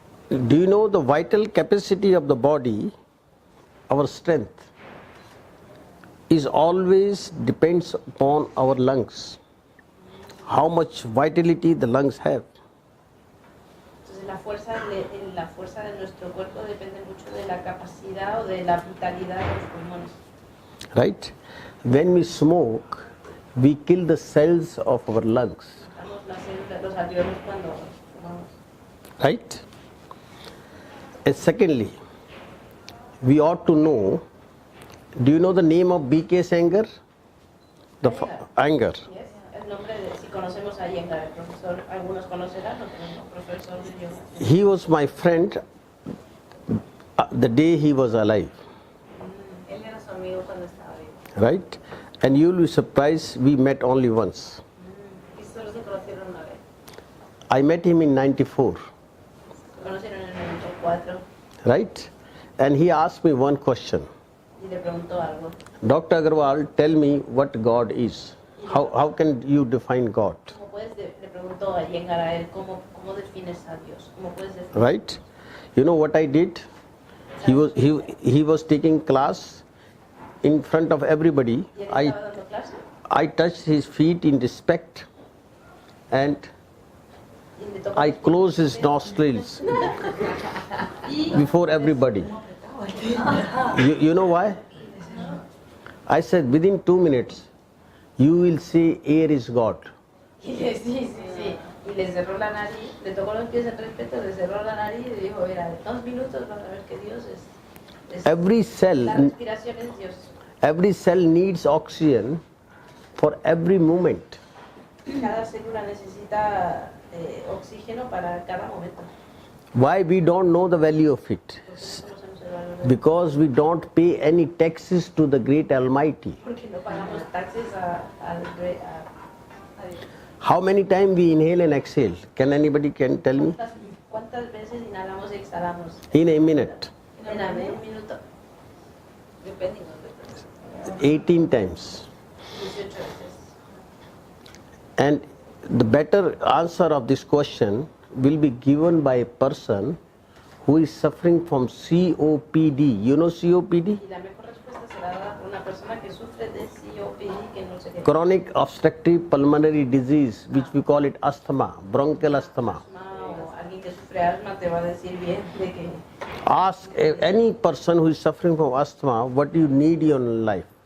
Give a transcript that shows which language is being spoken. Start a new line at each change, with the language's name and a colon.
English: Do you know the vital capacity of the body, our strength, is always depends upon our lungs. How much vitality the lungs have.
Spanish: Entonces la fuerza de nuestro cuerpo depende mucho de la capacidad o de la vitalidad de los pulmones.
English: Right? When we smoke, we kill the cells of our lungs.
Spanish: Matamos las células, los alvéolos cuando fumamos.
English: Right? And secondly, we ought to know, do you know the name of B.K. Sanger? Anger. Yes.
Spanish: El nombre de, si conocemos a Iyengar, el profesor, algunos conocerán, no tenemos profesor de yoga.
English: He was my friend the day he was alive.
Spanish: Él era su amigo cuando estaba vivo.
English: Right? And you'll be surprised, we met only once.
Spanish: Y solo se conocieron una vez.
English: I met him in 94.
Spanish: Se conocieron en el 94
English: Right? And he asked me one question.
Spanish: y le preguntó algo.
English: Dr. Agarwal, tell me what God is. How can you define God?
Spanish: ¿Cómo puedes le preguntó a Iyengar a él cómo defines a Dios? ¿Cómo puedes definir?
English: Right? You know what I did? He was taking class in front of everybody.
Spanish: ¿Y él estaba dando clase?
English: I touched his feet in respect and
Spanish: Y le tocó
English: I closed his nostrils before everybody. You know why? I said within 2 minutes you will see air is God.
Spanish: Sí. Y le cerró la nariz, le tocó los pies en respeto, le cerró la nariz y dijo, mira, 2 minutos vas a ver que Dios es
English: Every
Spanish: la
English: cell
Spanish: respiración es Dios.
English: needs oxygen for every moment.
Spanish: Cada célula necesita oxígeno para cada momento.
English: Why we don't know the value of it? Porque no conocemos el valor de Because we don't pay any taxes to the great Almighty. porque no pagamos taxes a Dios. How many times we inhale and exhale? Can anybody tell me?
Spanish: ¿Cuántas veces inhalamos y exhalamos?
English: In a minute,
Spanish: En un minuto,
English: Depending on the person. 18 times.
Spanish: 18 veces.
English: And the better answer of this question will be given by a person who is suffering from COPD. You know COPD?
Spanish: Y la mejor respuesta será dada por una persona que sufre de COPD, que no sé qué.
English: Chronic obstructive pulmonary disease, which we call it asthma, bronchial asthma.
Spanish: O alguien que sufre asma te va a decir bien de que
English: Ask any person who is suffering from asthma what you need in your life.